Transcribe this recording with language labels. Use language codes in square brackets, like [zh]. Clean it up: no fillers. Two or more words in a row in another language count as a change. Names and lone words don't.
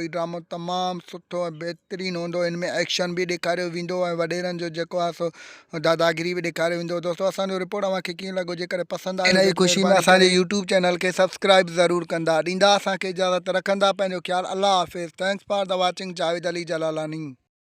[sd] हीउ ड्रामो तमामु सुठो ऐं बहितरीनु हूंदो। हिन में एक्शन बि ॾेखारियो वेंदो ऐं वॾेरनि जो जेको आहे सो दादागिरी बि ॾेखारियो वेंदो। दोस्तों असांजो रिपोर्ट अव्हांखे कीअं लॻो? जेकॾहिं पसंदि आहे इन जी ख़ुशी में असांजे यूट्यूब चैनल खे सब्सक्राइब ज़रूरु कंदा। ॾींदा असांखे इजाज़त, रखंदा पंहिंजो ख़्यालु। अल्लाह हाफ़िज़। [en] Thanks for the watching. [sd] जावेद अली जलालानी।